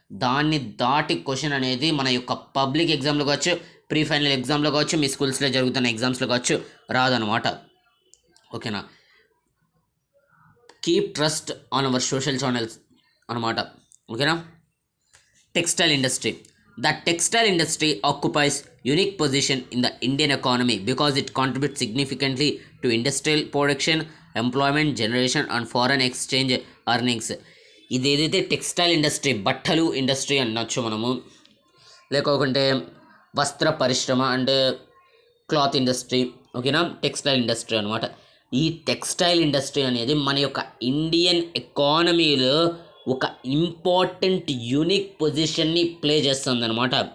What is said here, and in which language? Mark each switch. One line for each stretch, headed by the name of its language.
Telugu: దాన్ని దాటి క్వశ్చన్ అనేది మన యొక్క పబ్లిక్ ఎగ్జామ్లో కావచ్చు, ప్రీ ఫైనల్ ఎగ్జామ్లో కావచ్చు, మీ స్కూల్స్లో జరుగుతున్న ఎగ్జామ్స్లో కావచ్చు రాదనమాట, ఓకేనా.
English: keep trust on our social channels
Telugu: అనమాట, ఓకేనా.
English: Textile industry, The textile industry occupies unique position in the Indian economy because it contributes significantly to industrial production, employment generation and foreign exchange earnings.
Telugu: ఇది ఏదైతే textile industry, బట్టలు industry అనొచ్చు మనము, లేకుంటే వస్త్ర పరిశ్రమ అంటే క్లాత్ ఇండస్ట్రీ, ఓకేనా, టెక్స్టైల్ ఇండస్ట్రీ అనమాట. ఈ టెక్స్టైల్ ఇండస్ట్రీ అనేది మన యొక్క ఇండియన్ ఎకానమీలో ఒక ఇంపార్టెంట్ యూనిక్ పొజిషన్ని ప్లే చేస్తుంది అనమాట.